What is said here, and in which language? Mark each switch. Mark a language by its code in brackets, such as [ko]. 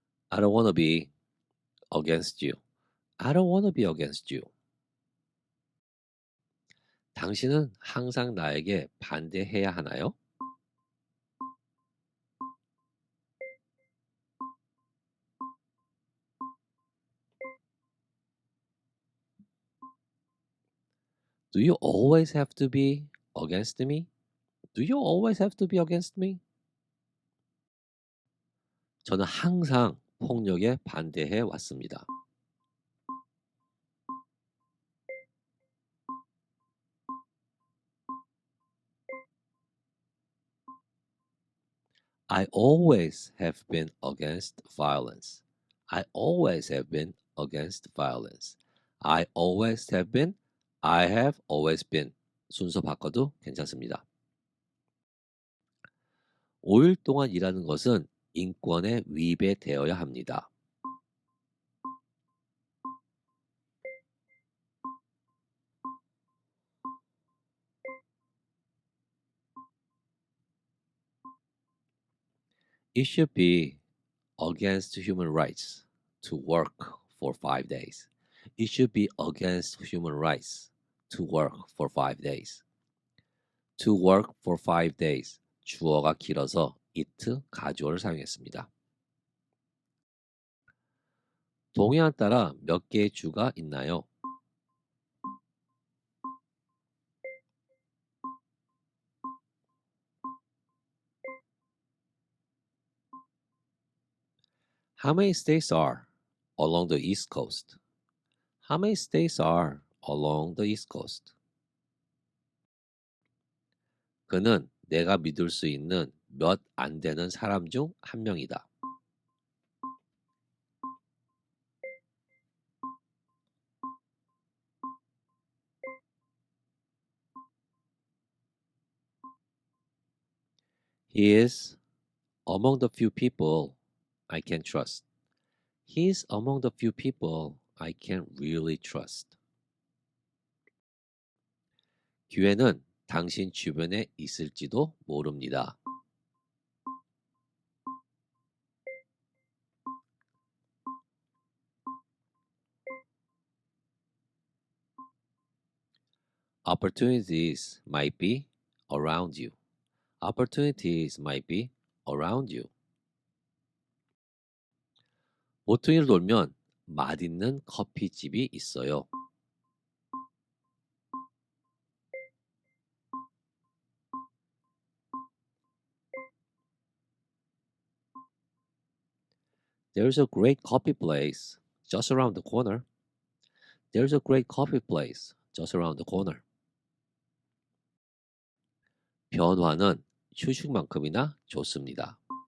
[en] I don't want to be against you. I don't want to be against you. [ko] 당신은 항상 나에게 반대해야 하나요? [en] Do you always have to be against me? Do you always have to be against me? [ko] 저는 항상 폭력에 반대해 왔습니다. [en] I always have been against violence. I always have been against violence. I always have been. I have always been. [ko] 순서 바꿔도 괜찮습니다. 5일 동안 일하는 것은 인권에 위배되어야 합니다. [en] It should be against human rights to work for 5 days. It should be against human rights to work for 5 days. To work for 5 days. [ko] 주어가 길어서 it 가주어를 사용했습니다. 동해안 따라 몇 개의 주가 있나요? [en] How many states are along the East Coast? How many states are along the East Coast? [ko] 그는 내가 믿을 수 있는 몇 안 되는 사람 중 한 명이다. [en] He is among the few people I can trust. He is among the few people I can really trust. [ko] 기회는 당신 주변에 있을지도 모릅니다. [en] Opportunities might be around you. Opportunities might be around you. [ko] 모퉁이를 돌면 맛있는 커피집이 있어요. [en] There's a great coffee place just around the corner. There's a great coffee place just around the corner. [ko] 변화는 휴식만큼이나 좋습니다.